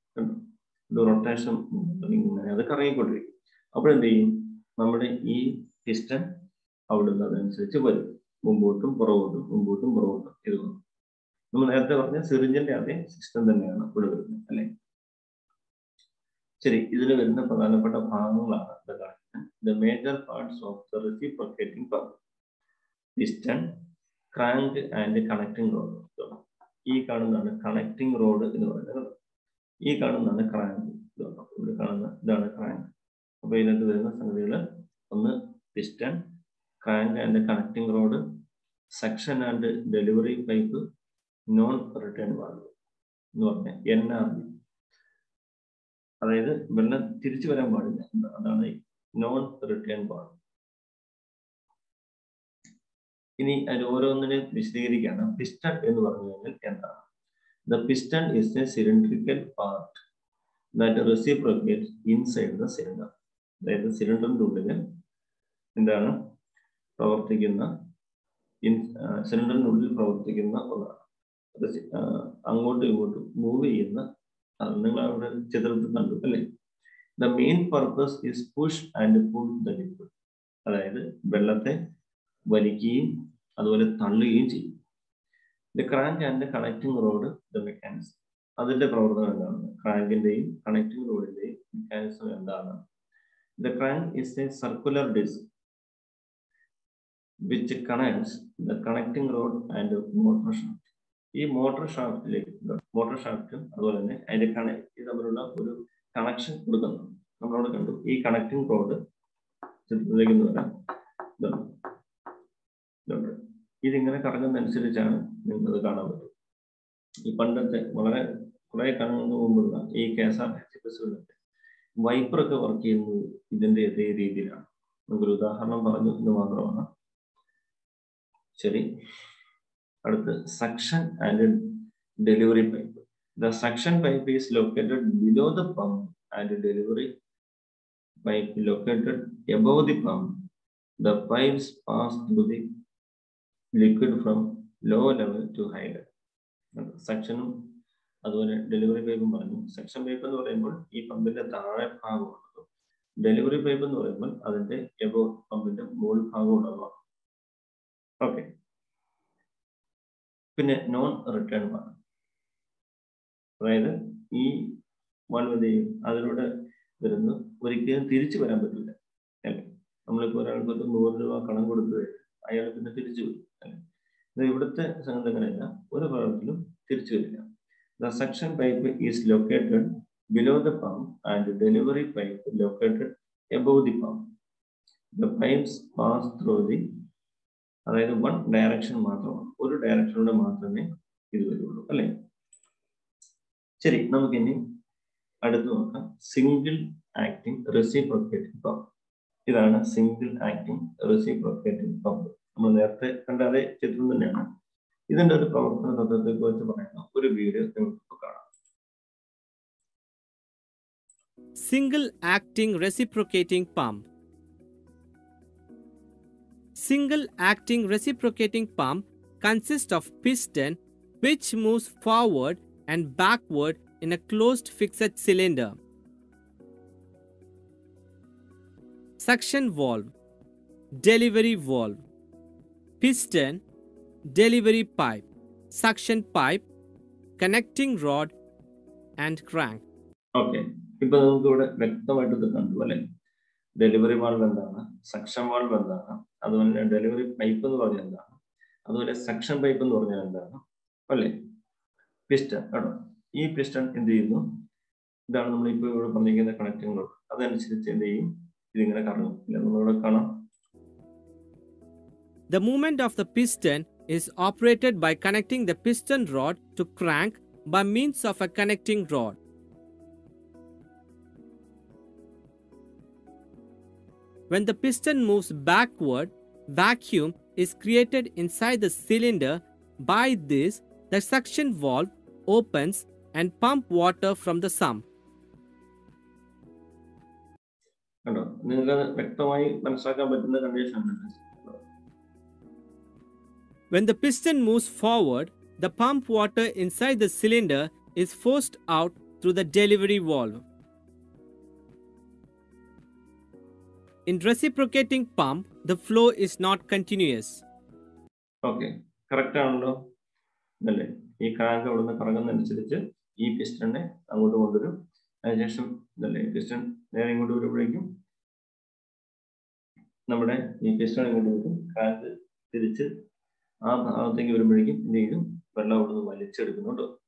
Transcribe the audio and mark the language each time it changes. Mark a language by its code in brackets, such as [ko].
[ml] കണ്ടോ, ഒരു റൊട്ടേഷൻ ഇങ്ങനെ അത് കറങ്ങിക്കൊണ്ടിരിക്കും. അപ്പോഴെന്ത് ചെയ്യും? നമ്മുടെ ഈ പിസ്റ്റൺ അവിടുന്ന് അതനുസരിച്ച് വരും, മുമ്പോട്ടും പുറകോട്ടും, മുമ്പോട്ടും പുറകോട്ടും. ഇത് നമ്മൾ നേരത്തെ പറഞ്ഞ സിറിഞ്ചിന്റെ അതേ സിസ്റ്റം തന്നെയാണ് ഇവിടെ വരുന്നത് അല്ലെ? ശരി, ഇതിൽ വരുന്ന പ്രധാനപ്പെട്ട ഭാഗങ്ങളാണ് [en] the major parts of the reciprocating pump: piston, crank and connecting rod. [ml] ഈ കാണുന്നതാണ് കണക്റ്റിംഗ് റോഡ് എന്ന് പറയുന്നത്. ഈ കാണുന്നതാണ് ക്രാങ്ക്. ഇവിടെ കാണുന്ന ഇതാണ് ക്രാങ്ക്. അപ്പൊ ഇതിനകത്ത് വരുന്ന സംഗതികൾ ഒന്ന് piston, crank and connecting road, section and delivery pipe, non return valve എന്ന് പറഞ്ഞ NRV. അതായത് വെള്ളം തിരിച്ചു വരാൻ പാടില്ല, അതാണ് നോൺ റിട്ടേൺ വാൾവ്. ഇനി അതിൽ ഓരോന്നിനെ വിശദീകരിക്കുകയാണ്. പിസ്റ്റൺ എന്ന് പറഞ്ഞു കഴിഞ്ഞാൽ എന്താണ്? [en] The piston is a cylindrical part that reciprocates inside the cylinder. [ml] അതായത് സിലിണ്ടറിന്റെ ഉള്ളിൽ എന്താണ് പ്രവർത്തിക്കുന്ന, സിലിണ്ടറിന്റെ ഉള്ളിൽ പ്രവർത്തിക്കുന്ന ഒന്നാണ്. അങ്ങോട്ടും ഇങ്ങോട്ടും മൂവ് ചെയ്യുന്ന, നിങ്ങൾ അവിടെ ചിത്രത്തിൽ കണ്ടു അല്ലേ? [en] The main purpose is push and pull the liquid. [ml] അതായത് വെള്ളത്തെ വലിക്കുകയും അതുപോലെ തള്ളുകയും ചെയ്യും. [en] The crank and the connecting rod, the mechanism. [ml] അതിന്റെ പ്രവർത്തനം എന്താണ്? ക്രാങ്കിന്റെയും കണക്റ്റിംഗ് റോഡിന്റെയും മെക്കാനിസം എന്താണ്? [en] The crank is a circular disc which connects the connecting rod and motor shaft. [ml] ഈ മോട്ടോർ ഷാഫ്റ്റും അതുപോലെ തന്നെ അതിന്റെ ഇത് തമ്മിലുള്ള ഒരു കണക്ഷൻ കൊടുക്കുന്നു. നമ്മളവിടെ കണ്ടു ഈ കണക്റ്റിംഗ് റോഡ് ചിത്രത്തിലേക്ക് വരാം. ഇതിങ്ങനെ കറങ്ങുന്നതനുസരിച്ചാണ് നിങ്ങൾക്കത് കാണാൻ പറ്റും. ഈ പണ്ടത്തെ വളരെ കുറെ കാലങ്ങൾക്ക് മുമ്പുള്ള ഈ KSRTC ബസ്സുകളിലൊക്കെ വൈപ്പറൊക്കെ വർക്ക് ചെയ്യുന്നത് ഇതിന്റെ അതേ രീതിയിലാണ്. നമുക്കൊരു ഉദാഹരണം പറഞ്ഞു എന്ന് മാത്രമാണ്. ശരി, അടുത്ത് suction and delivery pipe. [en] The suction pipe is located below the pump and delivery pipe located above the pump. The pipes pass through the liquid from low level to high level. [ml] സെക്ഷനും അതുപോലെ delivery പൈപ്പും പറഞ്ഞു. Section pipe എന്ന് പറയുമ്പോൾ ഈ പമ്പിന്റെ താഴെ ഭാഗമുള്ളത്, delivery pipe എന്ന് പറയുമ്പോൾ അതിന്റെ എബോവ് പമ്പിന്റെ മുകൾ ഭാഗമുള്ളതാണ്. ഓക്കെ, പിന്നെ നോൺ റിട്ടേൺ വാൾവ്. അതായത് ഈ വാൾവ് അതിലൂടെ വരുന്ന ഒരിക്കലും തിരിച്ചു വരാൻ പറ്റില്ല അല്ലെ? നമ്മളിപ്പോൾ ഒരാൾക്ക് ഒരു 100 രൂപ കടം കൊടുത്തു അയാൾ പിന്നെ തിരിച്ചു വരും അല്ലെ? ഇവിടുത്തെ സംഗതി അങ്ങനെയല്ല, ഒരു ഭാഗത്തിലും തിരിച്ചു വരില്ല. [en] The suction pipe is located below the pump and delivery pipe located above the pump. The pipes pass through the, [ml] അതായത് വൺ ഡയറക്ഷൻ മാത്രമാണ്, ഒരു ഡയറക്ഷനിലൂടെ മാത്രമേ ഇത് വരുള്ളൂ അല്ലെ? ശരി, നമുക്കിനി അടുത്ത് നോക്കാം സിംഗിൾ ആക്ടിംഗ് റെസിപ്രോക്കേറ്റിംഗ് പമ്പ്. ഇതാണ് സിംഗിൾ ആക്ടിംഗ് റെസിപ്രോക്കേറ്റിംഗ് പമ്പ്. നമ്മൾ നേരത്തെ കണ്ട അതേ ചിത്രം തന്നെയാണ്. ഇതിന്റെ ഒരു പ്രവർത്തന തത്വത്തെക്കുറിച്ച് പറയുന്ന ഒരു വീഡിയോ നിങ്ങൾക്ക് കാണാം. [en] Single acting reciprocating pump. Single acting reciprocating pump consists of piston which moves forward and backward in a closed fixed cylinder. Suction valve, delivery valve, piston, delivery pipe, suction pipe, connecting rod and crank. [ml] Okay, ഇപ്പൊ നമുക്ക് ഇവിടെ വ്യക്തമായിട്ട് ഇത് കണ്ടു അല്ലെ. Delivery valve എന്താണ്, suction valve എന്താണ്, അതുപോലെ ഡെലിവറി പൈപ്പ് എന്ന് പറഞ്ഞാൽ എന്താണ്, അതുപോലെ സക്ഷൻ പൈപ്പ് എന്ന് പറഞ്ഞാൽ എന്താണ് അല്ലേ. പിസ്റ്റൺ കേട്ടോ, ഈ പിസ്റ്റൺ എന്ത് ചെയ്യുന്നു, ഇതാണ് നമ്മളിപ്പോൾ ഇവിടെ പറഞ്ഞിരിക്കുന്ന കണക്റ്റിംഗ് റോഡ്. അതനുസരിച്ച് എന്ത് ചെയ്യും, ഇതിങ്ങനെ കറങ്ങും. നമ്മളിവിടെ കാണാം. [en] The movement of the piston is operated by connecting the piston rod to crank by means of a connecting rod. When the piston moves backward, vacuum is created inside the cylinder. By this, the suction valve opens and pump water from the sump. [ml] കണ്ടോ, നിങ്ങൾക്ക് വ്യക്തമായി മനസ്സിലാക്കാൻ പറ്റുന്ന condition ആണ്. [en] When the piston moves forward, the pump water inside the cylinder is forced out through the delivery valve. In reciprocating pump, the flow is not continuous. [ml] Okay, correct ആണല്ലോ അല്ലേ. ഈ crank അവിടെ നിന്ന് കറങ്ങുന്നതനുസരിച്ച് ഈ പിസ്റ്റണിനെ അങ്ങോട്ട് കൊണ്ടുവരും. അതിനുശേഷം ഇതല്ലേ, പിസ്റ്റൺ നേരെ ഇങ്ങോട്ട് വരുമ്പോഴേക്കും നമ്മുടെ ഈ പിസ്റ്റൺ ഇങ്ങോട്ട് വരും. ക്രാങ്ക് തിരിച്ച് ആ ഭാഗത്തേക്ക് വരുമ്പോഴേക്കും എന്ത് ചെയ്യും, വെള്ളം അവിടെ നിന്ന് വലിച്ചെടുക്കുന്നു കേട്ടോ.